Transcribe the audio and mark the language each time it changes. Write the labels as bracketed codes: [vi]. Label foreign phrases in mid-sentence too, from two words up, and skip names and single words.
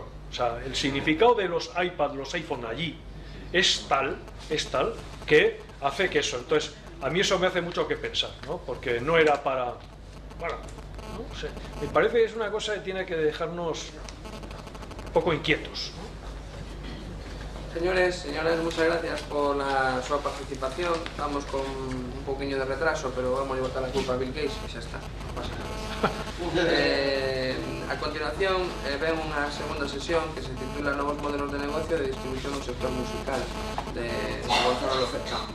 [es] O sea, el significado de los iPad, los iPhone allí es tal que hace que eso. Entonces, a mí eso me hace mucho que pensar, ¿no? Porque no era para... Bueno, no sé, me parece que es una cosa que tiene que dejarnos un poco inquietos, ¿no? Señores, muchas gracias por la súa participación. [gl] Estamos con un poquinho de retraso, pero vamos a botar a culpa a Bill Gates e xa está, non pasa nada. A continuación ven unha segunda sesión que se titula Novos modelos de negocio de distribución no sector musical de Gonzalo López Campos.